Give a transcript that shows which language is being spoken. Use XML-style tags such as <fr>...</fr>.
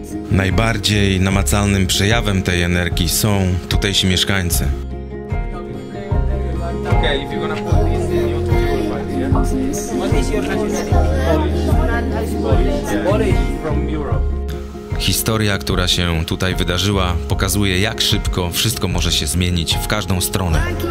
<pl>Najbardziej namacalnym przejawem tej energii są tutejsi mieszkańcy.</pl> <en>Okay, if you're gonna put this in YouTube, you will find it, yeah? What is your nationality? Polish. Polish from Europe.</en> <pl>Historia, która się tutaj wydarzyła, pokazuje, jak szybko wszystko może się zmienić w każdą stronę.</pl>